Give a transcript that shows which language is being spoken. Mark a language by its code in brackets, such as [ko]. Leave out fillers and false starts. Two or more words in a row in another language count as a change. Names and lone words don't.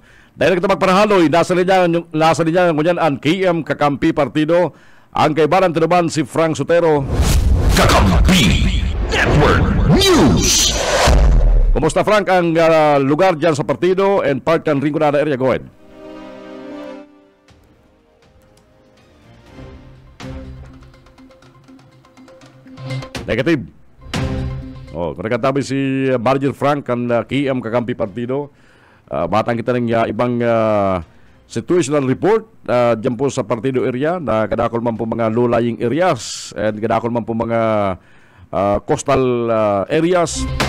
[bik] Dahil kita magparahaloy nasa linya ngunyan ang KM Kakampi Partido, ang kaibaran tinaban si Frank Sotero. Kakampi Network News. Kumusta Frank ang lugar dyan sa partido and part ng Rinconada area? [en] Go ahead. Negative. [bik] Kung nagkatabi si Manager Frank ang KM Kakampi Partido, batang kita ng ibang [en] situational report [bik] dyan po sa partido area na kadakol man po mga [en] low-lying areas [bik] and kadakol man po mga [en] coastal areas.